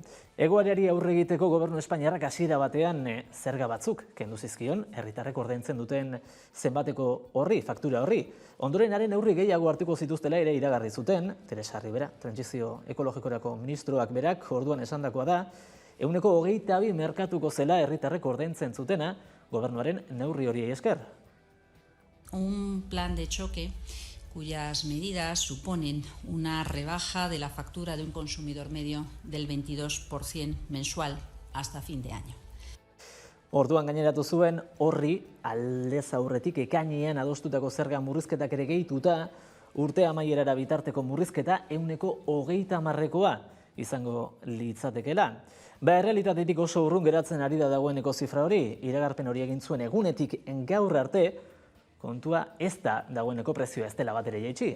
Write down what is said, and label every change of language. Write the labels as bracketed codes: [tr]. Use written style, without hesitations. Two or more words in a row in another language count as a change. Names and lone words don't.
[eu] Egoerari aurre egiteko Gobernu Espainiarrak hasiera batean zerga batzuk kendu zizkion herritarrek ordaintzen duten zenbateko horri, faktura horri. Ondoren haren neurri gehiago hartuko zituztela ere iragarri zuten, Teresa Ribera, Trantsizio Ekologikorako ministroak berak orduan esandakoa da, 22 merkatuko zela herritarrek ordaintzen zutena gobernuaren neurri horiei esker. [es] Un plan de choque cuyas medidas suponen una rebaja de la factura de un consumidor medio del 22% mensual hasta fin de año. [eu] Orduan gaineratu zuen horri aldez aurretik ekainean adostutako zerga murrizketak ere gehituta, urte amaierara bitarteko murrizketa 30%koa izango litzatekeela. Errealitatetik oso urrun geratzen ari da dagoeneko zifra hori, iragarpen hori egin zuen egunetik gaur arte, kontua ez da dagoeneko prezioa ez dela batere jaitsi.